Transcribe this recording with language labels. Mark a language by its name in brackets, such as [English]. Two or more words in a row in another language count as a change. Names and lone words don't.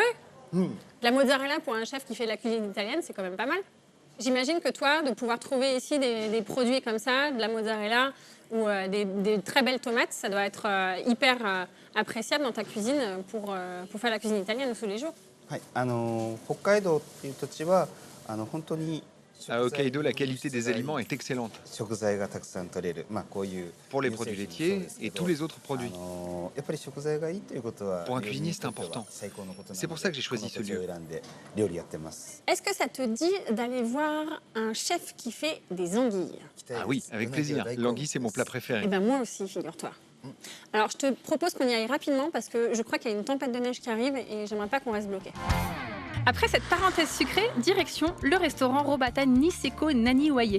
[French] De la mozzarella pour un chef qui fait de la cuisine italienne, c'est quand même pas mal. J'imagine que toi, de pouvoir trouver ici des produits comme ça, de la mozzarella ou des très belles tomates, ça doit être hyper appréciable dans ta cuisine pour faire la cuisine italienne tous les jours. [Japanese] はい、北海道っていう土地は本当に [French] À Hokkaido, la qualité des aliments est excellente. [Japanese] 食材がたくさん取れる、こういう [French] Pour les produits laitiers et tous les autres produits. [Japanese] やっぱり食材がいいということは [French] Pour un cuisinier, c'est important. C'est pour ça que j'ai choisi ce lieu. [Japanese] 選んで料理やってます。 [French] Est-ce que ça te dit d'aller voir un chef qui fait des anguilles? Ah oui, avec plaisir. L'anguille, c'est mon plat Eh préféré. ben moi aussi, figure-toi. Alors, je te propose qu'on y aille rapidement parce que je crois qu'il y a une tempête de neige qui arrive et j'aimerais pas qu'on reste bloqué. Après cette parenthèse sucrée, direction le restaurant Robata Niseko Naniwaye.